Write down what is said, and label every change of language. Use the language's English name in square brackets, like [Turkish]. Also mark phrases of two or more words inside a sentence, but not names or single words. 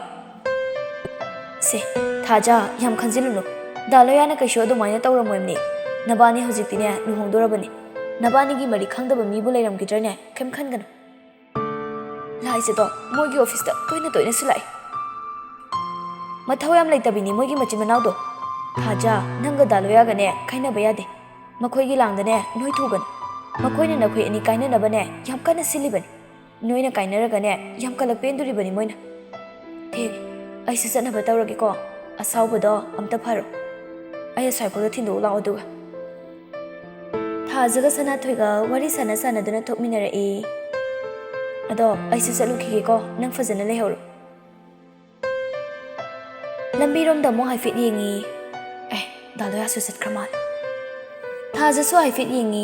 [Manipuri] Se Thaja yam khanjilunu. Daloyana kaisho adumaina tawramoimni. Nabani hojikti ne luhongdorabani. Nabani gi mari khangdaba mibu leiramgidrane kem khanganu. Laija do moigi office da toina sulai. Mathau yam leitabini moigi machin manau do. Thaja nanga Daloya ga ne kaina bayade. Makhoi gi langda ne noi thugan. Makhoi ne nakhoi ani kaina nabane yam kana silibani. Noina kainaraga ne yam kalak penduri bani moina. Theg ai su sana batawrage ko asauba do amta pharo. Ai asaipaga thindu lao duga. Thajaga Sanathoiga wari sana duna thokminarai. Ado aisu chalukhige ko nang fazana lehoro. Lambirom da mo haifit yengi. Daloya su chatkra mal. Thaja su haifit yengi.